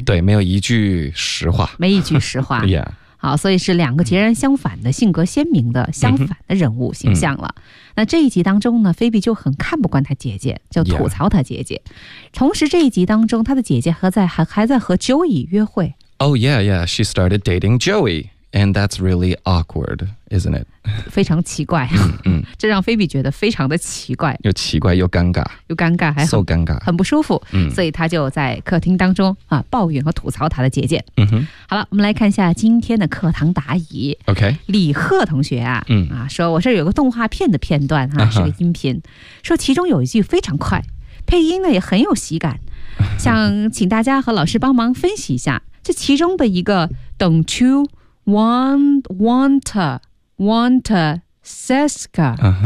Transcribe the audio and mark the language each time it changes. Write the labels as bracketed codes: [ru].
[zh] 对，没有一句实话。没一句实话。好，所以是两个截然相反的性格鲜明的相反的人物形象了。那这一集当中呢，菲比就很看不惯他姐姐，就吐槽他姐姐。同时这一集当中，他的姐姐还在和 Joey 约会。 [en] She started dating Joey, and that's really awkward, isn't it? [zh] 非常奇怪。这让菲比觉得非常的奇怪。又奇怪又尴尬。又尴尬，还 so 尴尬，很不舒服。所以他就在客厅当中啊抱怨和吐槽他的姐姐。好了，我们来看一下今天的课堂答疑。 OK，李贺同学啊，说我这有个动画片的片段哈，是个音频，说其中有一句非常快，配音呢也很有喜感，想请大家和老师帮忙分析一下这其中的一个 Don't you want Seska。